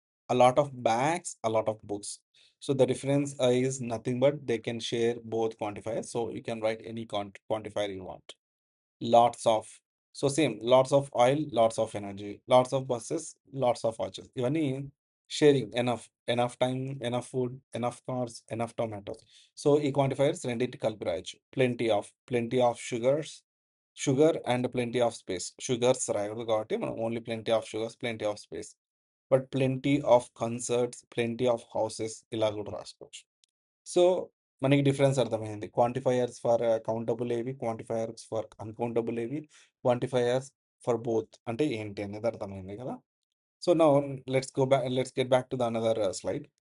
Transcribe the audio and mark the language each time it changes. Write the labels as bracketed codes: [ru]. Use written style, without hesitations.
[en] A lot of bags, a lot of books. So the difference is nothing but they can share both quantifiers. So you can write any quantifier you want. Lots of. So same, lots of oil, lots of energy, lots of buses, lots of watches. Even sharing enough time, enough food, enough cars, enough tomatoes. [te] So ఈ quantifiers రెండింటి కలిపి రాయొచ్చు. [en] Plenty of sugar and plenty of space. [te] Sugars రాయకూడదు కాబట్టి మనం only [en] plenty of sugars, plenty of space. [te] But plenty of concerts, plenty of houses ఇలా కూడా రాసుకోవచ్చు. సో, మనకి డిఫరెన్స్ అర్థమైంది. క్వాంటిఫైయర్స్ ఫర్ కౌంటబుల్ ఏవి, క్వాంటిఫైయర్స్ ఫర్ అన్‌కౌంటబుల్ ఏవి, క్వాంటిఫైయర్స్ ఫర్ బోత్ అంటే ఏంటి అనేది అర్థమైంది కదా! [en] So, now let's get back to the another slide.